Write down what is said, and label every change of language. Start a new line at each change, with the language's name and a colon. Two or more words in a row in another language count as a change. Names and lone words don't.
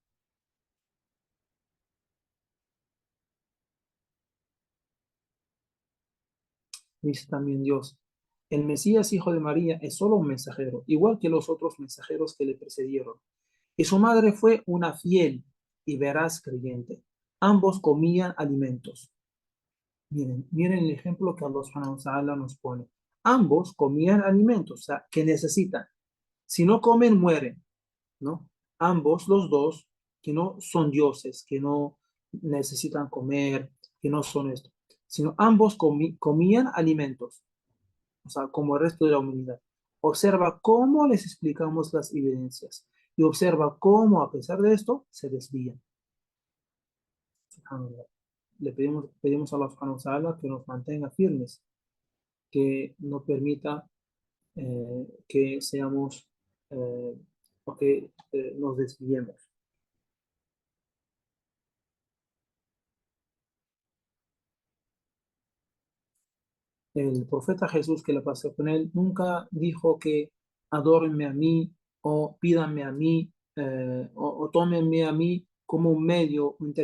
Spanish: Dice también Dios: el Mesías, hijo de María, es solo un mensajero, igual que los otros mensajeros que le precedieron. Y su madre fue una fiel y veraz creyente. Ambos comían alimentos. Miren el ejemplo que
Arabic: الله سبحانه وتعالى
Spanish: nos pone. Ambos comían alimentos, o sea, que necesitan. Si no comen, mueren, ¿no? Ambos, los dos, que no son dioses, que no necesitan comer, que no son esto, sino ambos comían alimentos, o sea, como el resto de la humanidad. Observa cómo les explicamos las evidencias y observa cómo, a pesar de esto, se desvían. Subhanallah. Pedimos a
Arabic: الله سبحانه وتعالى
Spanish: que nos mantenga firmes, que no permita que seamos o que nos desviemos. El profeta Jesús, que la pasó con él, nunca dijo que adórenme a mí o pídanme a mí o tómenme a mí como un medio